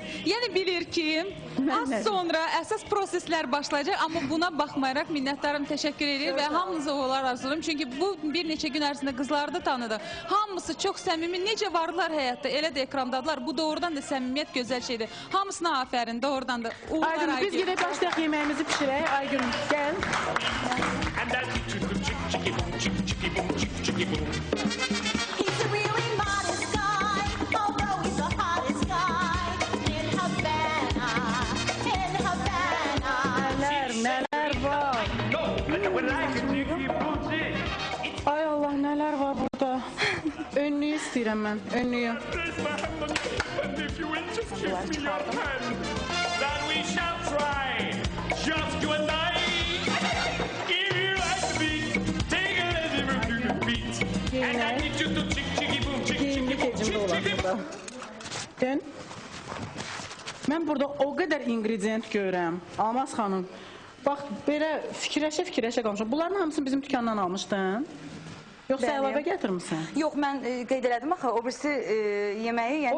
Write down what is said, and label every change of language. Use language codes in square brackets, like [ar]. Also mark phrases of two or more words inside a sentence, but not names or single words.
[az] Yəni bilir ki, az sonra əsas proseslər başlayacaq, amma buna baxmayaraq minnətdarım, təşəkkür edir və hamınıza uğurlar arzulayıram. Çünki bu bir neçə gün ərzində qızları da tanıdı. Hamısı çox səmimi, necə vardılar həyatda, elə də ekrandadılar. Bu doğrudan da səmimiyyət gözəl şeydir. Hamısına afərin, doğrudan da uğurlar Aydın, biz Aygün. gedək başlayaq yeməyimizi pişirək. Aygün, gəl. [en] And that chicky boom, chicky boom, chicky boom. He's a really modest guy, although he's the hottest guy in Havana, in Havana. [az] Nələr var? [en] No, when I can chicky boom, chick. [az] Ay Allah, nələr var burada? Önlüyü istəyirəm mən, önlüyü. [en] Place my hand on you, and if you will just give me your hand, then we shall try, just you and I. If you like the beat, take a little beat, and I need you to chicky boom, chicky [az] Geyimlik [en] boom, [az] ecimdə olan [en] chicky [az] burada. [en] boom. [az] Dön. Mən burada o qədər ingredient görürəm. Almaz xanım. Bax, belə fikirləşə qalmışam. Bunların hamısını bizim dükandan almışdın. Yoxsa Bəli. əlavə gətirmisən? Yox, mən qeyd elədim axı, o birisi yeməyi, yəni